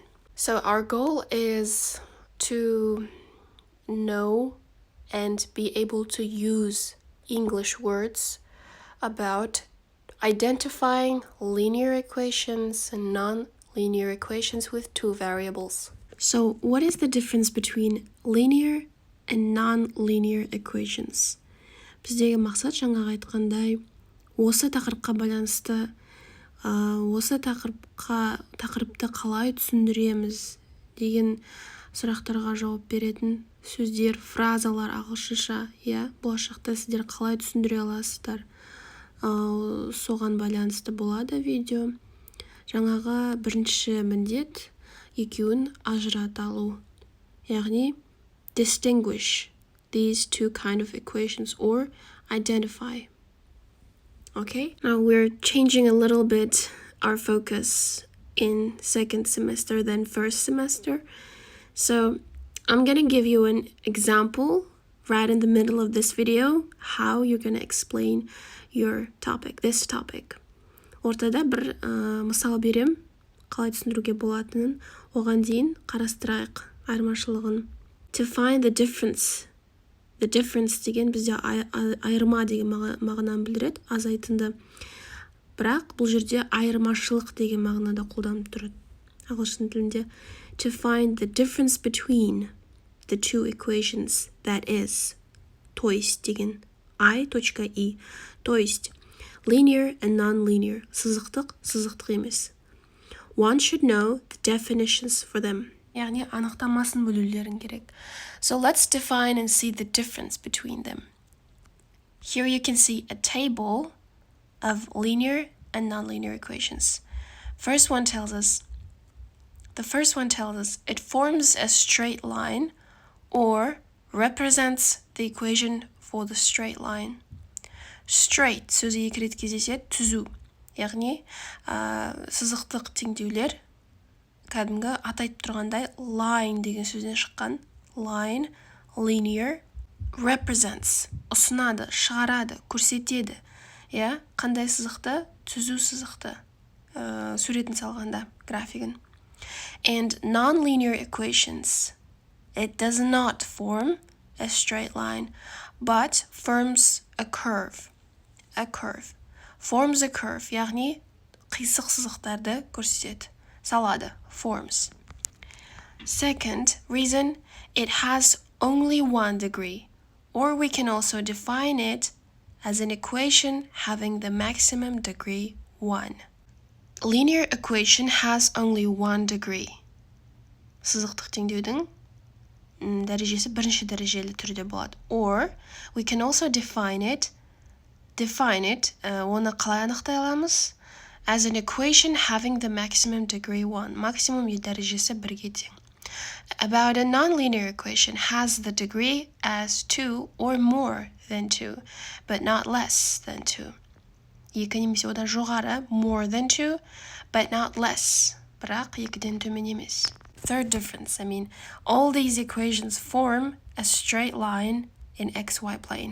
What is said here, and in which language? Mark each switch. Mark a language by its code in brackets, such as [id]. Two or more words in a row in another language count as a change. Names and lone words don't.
[en] So our goal is to know and be able to use English words about identifying linear equations and non-linear equations with two variables. So what is the difference between linear and non-linear equations? [kk] Біздегі мақсат жаңағы айтқандай осы тақырыпқа байланысты осы тақырыпты қалай түсіндіреміз деген сұрақтарға жауап беретін сөздер, фразалар ағылшынша, болашақта сіздер қалай түсіндіре аласыздар, соған байланысты болады видео. Жаңағы бірінші міндет екеуін ажырата алу, яғни [en] distinguish these two kind of equations or identify. Okay, now we're changing a little bit our focus in second semester than first semester. So I'm going to give you an example right in the middle of this video how you're going to explain your topic, this topic. [kk] Ортада бір мысал берем, қалай түсіндіруге болатынын, оған дейін қарастырайық айырмашылығын. [en] To find the difference [kk] деген бізде айырма деген мағынаны білдіреді, азайтынды. Бірақ бұл жерде айырмашылық деген мағынада қолданып тұрады ағылшын тілінде. [en] To find the difference between the two equations, that is, [ru] то есть деген I.E, то есть [en] linear and non-linear, [kk] сызықтық, сызықтық емес. [en] One should know the definitions for them. [kk] яғни анықтамасын білулерің керек. [en] So let's define and see the difference between them. Here you can see a table of linear and nonlinear equations. The first one tells us it forms a straight line or represents the equation for the straight line. [kk] Straight сөзі екі рет кездеседі, түзу. Яғни сызықтық теңдеулер кәдімгі атайтып тұрғандай line деген сөзден шыққан. [en] Line, linear, represents, [kk] ұсынады, шығарады, көрсетеді. Қандай сызықты? Түзу сызықты. Суретін салғанда, графигін. [en] And non-linear equations, it does not form a straight line, but forms a curve. A curve. Forms a curve, [kk] яғни қисық сызықтарды көрсетеді. Салады, [en] forms. Second reason, it has only one degree, or we can also define it as an equation having the maximum degree 1. Linear equation has only one degree. [kk] Сызықтық теңдеудің дәрежесі бірінші дәрежелі түрде болады. [en] Or we can also define it, [kk] оны қалай анықтай аламыз? [en] As an equation having the maximum degree 1. [kk] Максимум дәрежесі 1-ге тең. [en] About a nonlinear equation has the degree as 2 or more than 2, but not less than 2. [kk] Екі немесе одан жоғары, [en] more than 2, but not less. [kk] Бірақ екіден төмен емес. [en] Third difference, all these equations form a straight line in xy plane.